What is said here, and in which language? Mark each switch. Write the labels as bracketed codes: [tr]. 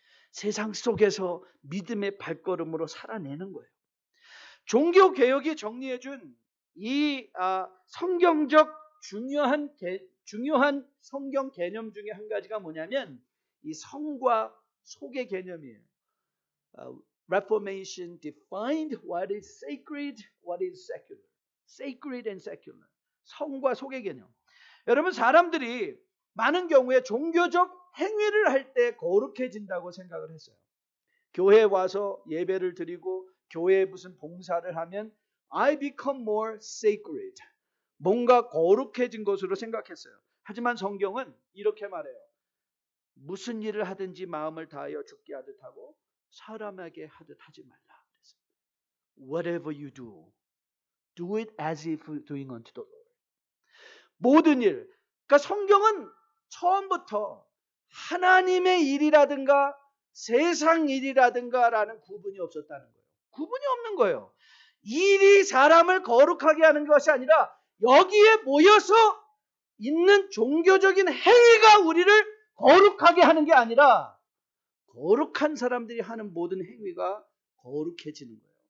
[ko] 세상 속에서 믿음의 발걸음으로 살아내는 거예요. 종교개혁이 정리해준 이 성경적 중요한 성경 개념 중에 한 가지가 뭐냐면 이 성과 속의 개념이에요. [en] Reformation defined what is sacred, what is secular. Sacred and secular. [ko] 성과 속의 개념. 여러분, 사람들이 많은 경우에 종교적 행위를 할 때 거룩해진다고 생각을 했어요. 교회에 와서 예배를 드리고 교회에 무슨 봉사를 하면 [en] I become more sacred. [ko] 뭔가 거룩해진 것으로 생각했어요. 하지만 성경은 이렇게 말해요. 무슨 일을 하든지 마음을 다하여 죽게 하듯 하고 사람에게 하듯 하지 말라. [en] Whatever you do, do it as if doing unto the Lord. [ko] 모든 일. 그러니까 성경은 처음부터 하나님의 일이라든가 세상 일이라든가 라는 구분이 없었다는 거예요. 구분이 없는 거예요. 일이 사람을 거룩하게 하는 것이 아니라 여기에 모여서 있는 종교적인 행위가 우리를 거룩하게 하는 게 아니라 거룩한 사람들이 하는 모든 행위가 거룩해지는 거예요.